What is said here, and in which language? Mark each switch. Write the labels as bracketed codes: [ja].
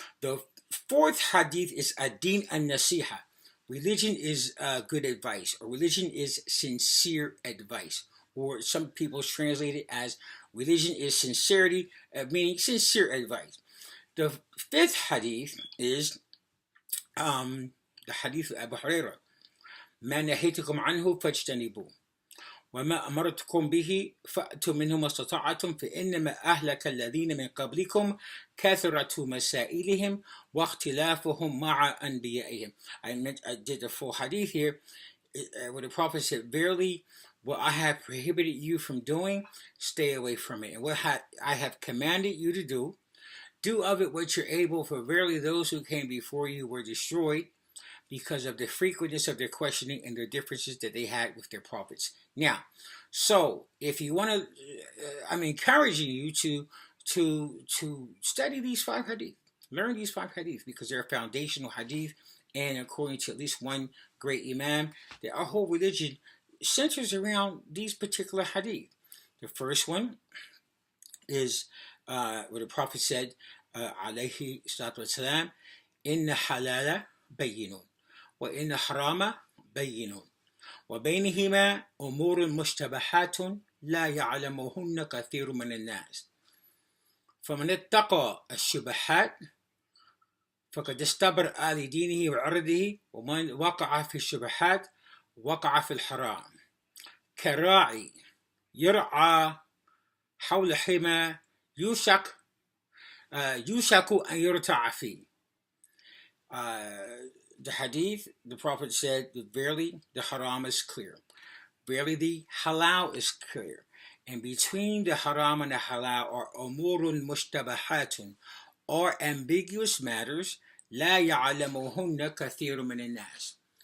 [en] The fourth hadith is Deen and Nasiha. Religion is good advice, or religion is sincere advice, or some people translate it as religion is sincerity, meaning sincere advice. The fifth hadith is the hadith of Abu Hurairah. [ar] ما نهيتكم عنه فاجتنبوه وما أمرتكم به فأتوا منه ما استطعتم فإنما أهلك الذين من قبلكم كثرة مسائلهم واختلافهم مع أنبيائهم. [en] I did the full hadith here where the Prophet said, verily what I have prohibited you from doing, stay away from it, and what I have commanded you to do of it what you're able, for verily those who came before you were destroyed because of the frequentness of their questioning and their differences that they had with their prophets. Now, so if you want to, I'm encouraging you to study these 5 hadith, learn these 5 hadith, because they're foundational hadith, and according to at least one great imam, that our whole religion centers around these particular hadith. The first one is where the Prophet said, [ar] alayhi salatu wasalam, inna halala bayyinun وإن حرام بين وبينهما أمور مشتبهات لا يعلمهن كثير من الناس فمن اتقى الشبهات فقد استبرأ لدينه وعرضه ومن وقع في الشبهات وقع في الحرام كراعي يرعى حول حمى يوشك أن يرتع فيه. [en] The hadith, the Prophet said, verily the haram is clear. Verily the halal is clear. And between the haram and the halal are [ar] umurun mushtabahatun, [en] or ambiguous matters, [ar] la ya'lamuhunna kathirun min an-nas.